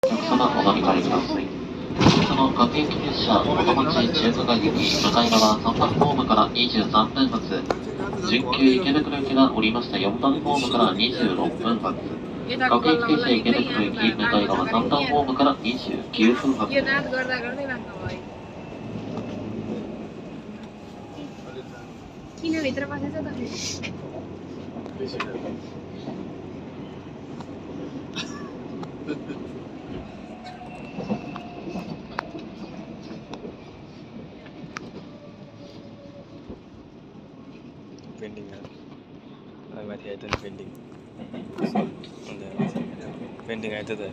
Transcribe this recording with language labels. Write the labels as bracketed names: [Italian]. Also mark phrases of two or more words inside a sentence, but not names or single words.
[Japanese] 様お乗り換えください。その各駅列車元町中華街行き向かい側3番ホームから23分発、準急池袋行きが降りました4番ホームから26分発、各駅停車池袋行き向かい側3番ホームから29分発。 [Nepali] किन भित्र बसेछ त पेन्डिङ अब माथि आयो त पेन्डिङ पेन्डिङ आयो त